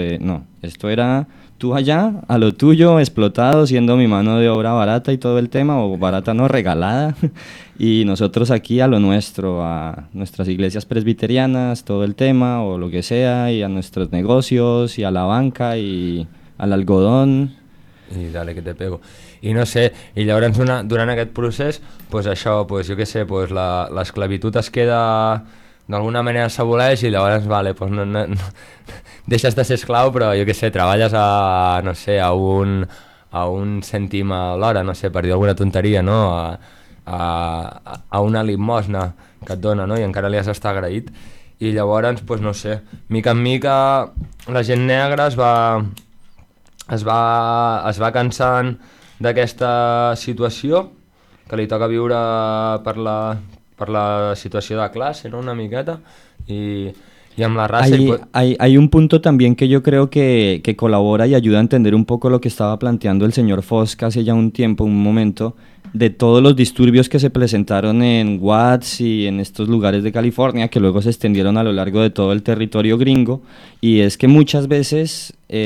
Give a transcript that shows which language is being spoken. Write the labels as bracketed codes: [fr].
[es] No, esto era tú allá, a lo tuyo, explotado, siendo mi mano de obra barata y todo el tema, o barata no, regalada. Y nosotros aquí a lo nuestro, a nuestras iglesias presbiterianas, todo el tema, o lo que sea, y a nuestros negocios, y a la banca, y al algodón. I dale que te pego. [ca] I no sé, i llavors durant aquest procés, pues això, pues jo què sé, pues l'esclavitud es queda d'alguna manera s'aboleix i llavors vale, pues no deixes de ser esclau, però jo què sé, treballes a no sé, a un cèntim a l'hora, no sé, per dir alguna tonteria, no? A una limosna que et dona, no? I encara li has d'estar agraït. I llavors, pues no sé, mica en mica la gent negra es va cansant d'aquesta situació que li toca viure per la situació de classe, no, una miqueta, i amb la raça. [es] Hay un punto también que yo creo que colabora y ayuda a entender un poco lo que estaba planteando el señor Fosk hace ya un tiempo, un momento, de todos los disturbios que se presentaron en Watts y en estos lugares de California, que luego se extendieron a lo largo de todo el territorio gringo, y es que muchas veces